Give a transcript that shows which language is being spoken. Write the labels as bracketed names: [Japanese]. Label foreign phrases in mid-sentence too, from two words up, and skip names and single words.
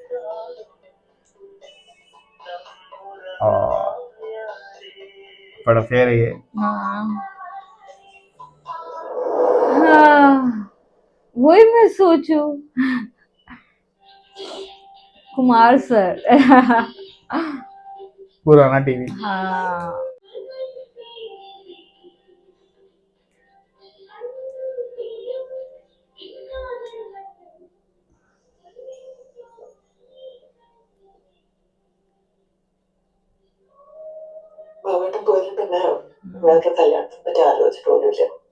[Hindi] बड़ा फेयर है ये. हाँ. हाँ. वही मैं सोचूं. कुमार सर. पुराना टीवी. हाँ. [Malayalam] വീട്ടിൽ പോയിട്ട് പിന്നെ ഇവൾക്ക് കല്യാണത്തിനെ പറ്റി ആലോചിച്ചിട്ട് പോലുമില്ല.